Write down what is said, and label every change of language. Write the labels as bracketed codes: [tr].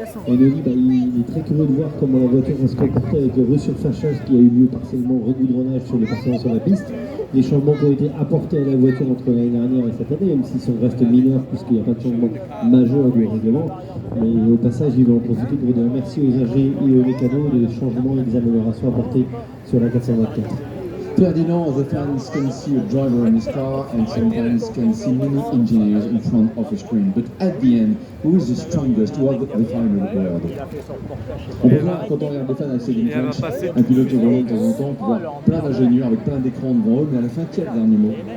[fr] Et il est très curieux de voir comment la voiture va se comporter avec le resurfaçage qui a eu lieu partiellement au regoudronnage sur les parcelles sur la piste. Les changements qui ont été apportés à la voiture entre l'année dernière et cette année, même s'ils sont restent mineurs puisqu'il n'y a pas de changement majeur du règlement. Mais au passage, il va en profiter pour dire merci aux AG et aux mécanos des changements et des améliorations apportées sur la 424. [en] Ferdinand, the fans can see a driver in his car and sometimes can see many engineers in front of a screen. But at the end, who is the strongest? Who are the final word? [fr] On peut voir, quand on regarde les fans avec Seguin French, un pilote au volant de temps en temps, on peut voir plein d'ingénieurs avec plein d'écrans devant eux, mais à la fin, qui a le dernier mot?